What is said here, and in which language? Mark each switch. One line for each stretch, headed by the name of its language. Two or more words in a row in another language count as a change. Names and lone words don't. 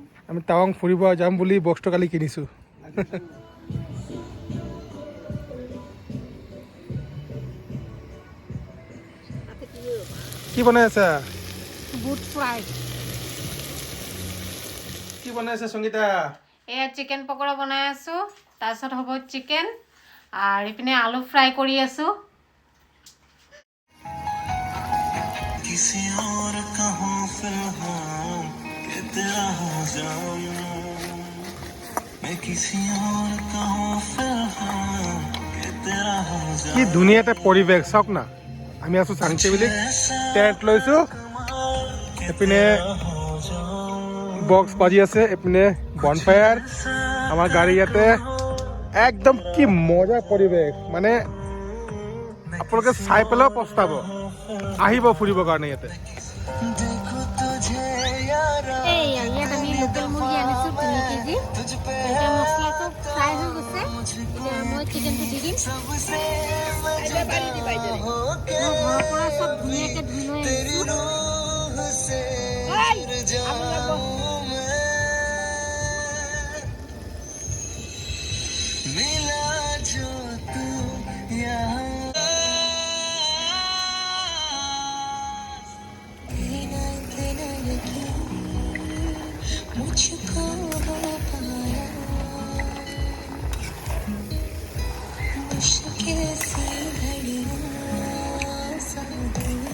Assamese: আমি টাৱাং ফুৰিব যাম বুলি বক্সটো কালি কিনিছোঁ কি বনাই আছা বুট ফ্ৰাই কি বনাই আছে সংগীতা এয়া চিকেন পকৰা বনাই আছোঁ তাৰপিছত হ'ব চিকেন আৰু ইপিনে আলু ফ্ৰাই কৰি আছোঁ
Hindi: किसी और कहूँ फिलहाल कि तेरा हो जाऊं मैं किसी और कहूँ फिलहाल कि तेरा हो जाऊं
Assamese: কি ধুনীয়া এটা পৰিৱেশ চাওক না আমি আছোঁ চাংটিবিলিত টেণ্ট লৈছোঁ এইপিনে বক্স বাজি আছে এইপিনে বনফায়াৰ আমাৰ গাড়ী ইয়াতে একদম কি মজা পৰিৱেশ মানে আপোনালোকে চাই পেলাইও পস্তাব আহিব ফুৰিবৰ কাৰণে ইয়াতে
Hindi: देखो तुझे यारा
Assamese: এইয়া ইয়াত আমি লোকেল মুৰ্গী আনিছোঁ 3 কেজি এতিয়া মছলাটো ফ্ৰাই হৈ গৈছে এতিয়া মই চিকেনটো দি দিম
Hindi: सबसे
Assamese: মই ঘৰৰ পৰা চব ধুনীয়াকৈ ধুই লৈ আহিছোঁ
Hindi: रूह से जाऊं मैं मिला जो तू यहाँ मुझको हो पाया मुश्किल सी घड़ियां साथी